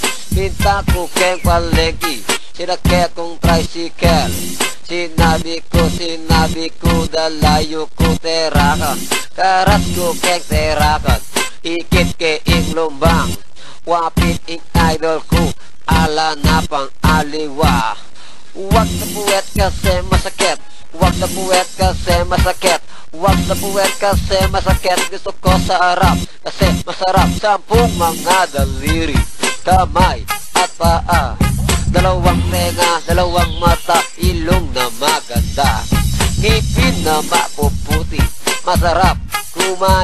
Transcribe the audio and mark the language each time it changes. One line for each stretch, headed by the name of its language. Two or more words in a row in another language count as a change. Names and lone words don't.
Pampanga: Minta ko keng palengki, sinakya kong tricycle. Sinabi ko dalayo ko terakan, karas ko keng terakan, ikit ke ing lumbang, wapit ing idol ko, ala na pang aliwa.
Filipino: Wag na puwet kasi masakit, wag na puwet kasi masakit, wag na puwet kasi masakit. Gusto ko sa harap kasi masarap. 10 mga daliri, kamay at paa, dalawang tenga, dalawang mata, ilong na maganda, ngipin na mapuputi, masarap kumain.